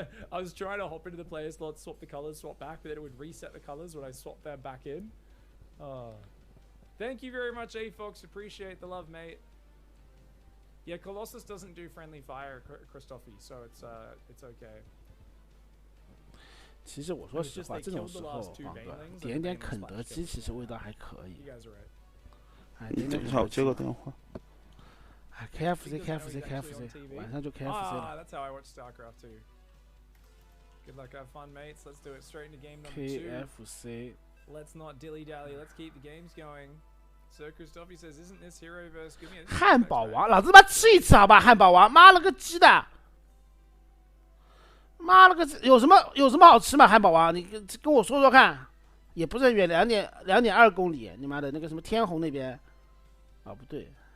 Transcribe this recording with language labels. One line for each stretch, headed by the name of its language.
English: I was trying to hop into the player slot, swap the colors, swap back, but then it would reset the colors when I swapped them back in. Thank you very much, A-Fox. Appreciate the love, mate. Yeah, Colossus doesn't do friendly fire, Christophe, so it's okay.
Chinese: 其实我说实话，这种时候点点肯德基其实味道还可以。等一下，我接个电话。 KFC， 晚上就 KFC 了。
English: That's how I watch StarCraft 2. Good luck, have fun, mates. Let's do it straight into game number 2. KFC. Let's not dilly dally. Let's keep the games going. Sir Christophe says, "Isn't this hero versus Gumi?"
Chinese: 汉堡王，老子妈吃一次好吧？汉堡王，妈了个鸡的！妈了个，有什么好吃吗？汉堡王，你跟我说说看。也不是很远，2.2公里。你妈的那个什么天虹那边，啊不对。